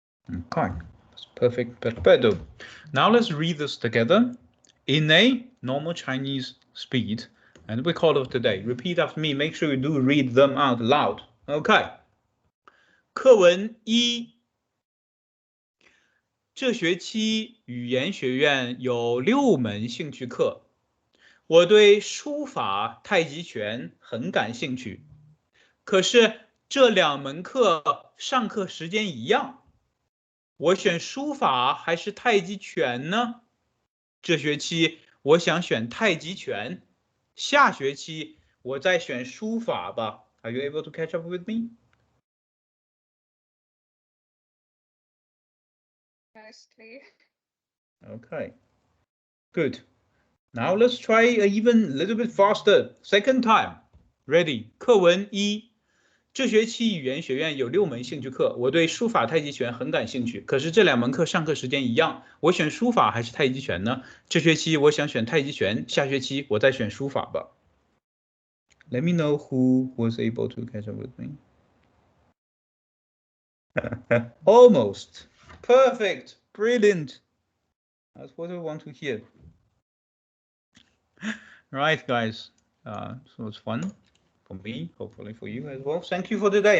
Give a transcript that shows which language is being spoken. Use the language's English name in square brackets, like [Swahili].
[English] Okay, that's perfect, perfecto. Now let's read this together in a normal Chinese speed, and we call it today. Repeat after me. Make sure you do read them out loud. Okay. [Chinese] 课文1，这学期语言学院有6门兴趣课。我对书法、太极拳很感兴趣，可是这2门课上课时间一样。我选书法还是太极拳呢？这学期我想选太极拳，下学期我再选书法吧。 [English] Are you able to catch up with me? Mostly. Okay, good. Now let's try even a little bit faster. Second time. Ready? 课文1， [Chinese] 这学期语言学院有6门兴趣课，我对书法、太极拳很感兴趣。可是这2门课上课时间一样，我选书法还是太极拳呢？这学期我想选太极拳，下学期我再选书法吧。 [English] Let me know who was able to catch up with me. Almost. Perfect. Brilliant. That's what I want to hear. Right, guys. So it's fun for me, hopefully for you as well. Thank you for today.